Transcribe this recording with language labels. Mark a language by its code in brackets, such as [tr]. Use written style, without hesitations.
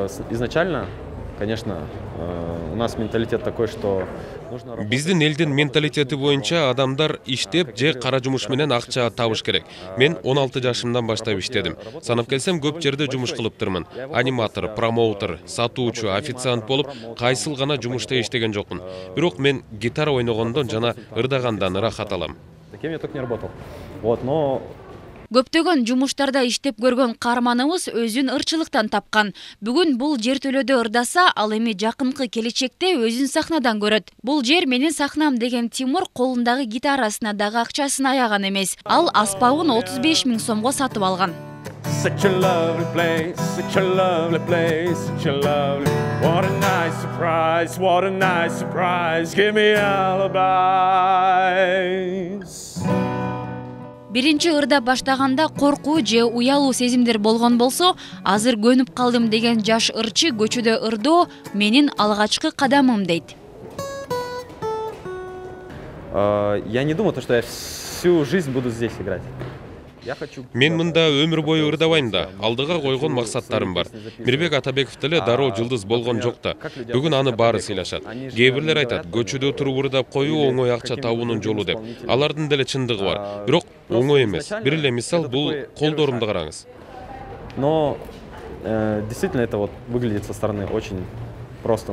[ru] Изначально, конечно, у нас менталитет такой, что [ky] Биздин элдин менталитети боюнча адамдар иштеп же кара жумуш менен акча табыш керек. Мен 16 жашымдан баштап иштедим. Санап келсем көп жерде жумуш кылыптырмын. Аниматор, промоутер, сатуучу, официант болуп, кайсыл гана жумушта иштеген жокмун. Бирок мен гитара ойногондон жана ырдагандан ырахат алам. [ru] Кем я только не работал. Вот, но [ky] Көптөгөн жумуштарда иштеп көргөн каарманыбыз өзүн ырчылыктан тапкан. Бүгүн бул жер төлөдө ырдаса, ал эми жакынкы келечекте өзүн сахнадан көрөт. Бул жер менин сахнам деген Тимур колундагы гитарасына дагы акчасын аяган эмес. Ал аспабын 35 000 сомго сатып алган. [en] such a lovely place, such a lovely place, such a lovely. What a nice surprise, what a nice surprise. Give me alibis. [ky] Биринчи ырда баштаганда коркуу же уялуу сезимдер болгон болсо, азыр көнүп калдым деген жаш ырчы көчөдө ырдоо менин алгачкы кадамым дейт. [ru] Я не думаю, что я всю жизнь буду здесь играть. [ky] Мен мында өмүр бою ырдабайм да, алдыга койгон максаттарым бар. Мирбек Атабеков деле дароо жылдыз болгон жок да. Бүгүн аны баары сыйлашат. Кээ бирлер айтат, көчөдө туруп ырдап коюу оңой акча табуунун жолу деп. Алардын деле чындыгы бар. Бирок оңой эмес. Бир эле мисал бул колдорумду караңыз. [ru] Но действительно это вот выглядит со стороны очень просто.